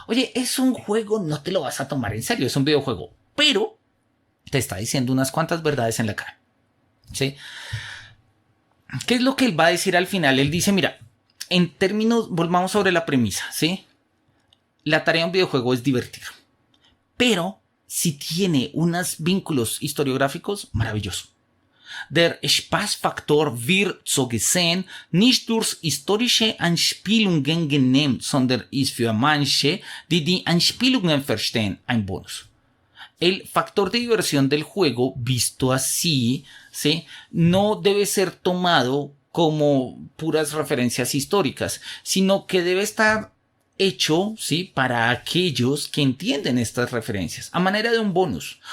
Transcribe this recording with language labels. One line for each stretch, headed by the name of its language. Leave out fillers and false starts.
Spanish: Oye, es un juego, no te lo vas a tomar en serio, es un videojuego, pero te está diciendo unas cuantas verdades en la cara, ¿sí? ¿Qué es lo que él va a decir al final? Él dice, mira, en términos, volvamos sobre la premisa, ¿sí? La tarea de un videojuego es divertir, pero si tiene unos vínculos historiográficos, maravilloso.
German: Der Spaßfaktor wird so gesehen nicht durch historische Anspielungen genommen, sondern ist für manche, die die Anspielungen verstehen, ein Bonus.
Spanish: El factor de diversión del juego, visto así, ¿sí?, no debe ser tomado como puras referencias históricas, sino que debe estar hecho, ¿sí?, para aquellos que entienden estas referencias, a manera de un bonus.